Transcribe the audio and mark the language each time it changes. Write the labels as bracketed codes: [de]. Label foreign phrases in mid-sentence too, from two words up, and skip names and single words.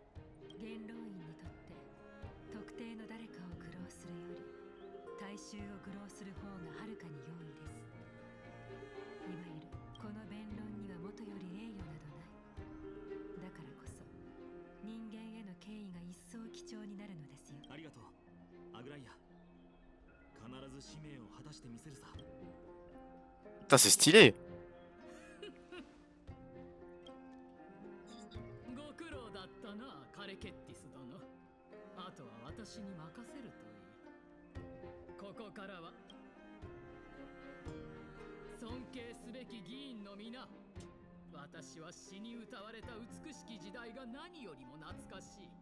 [ja] 元老院にとって特定の誰かを愚弄するより大衆を愚弄する方がはるかに容易です。いわゆるこの弁論にはもとより栄誉などない。だからこそ人間への敬意が一層貴重になるのですよ。ありがとうアグライア。必ず使命を果たしてみせるさ。 [fr] Putain, c'est stylé! [ja] ご苦労だったな、カレケッティス殿。あとは私に任せるといい。ここからは尊敬すべき議員の皆、私は詩に歌われた美しき時代が何よりも懐かしい。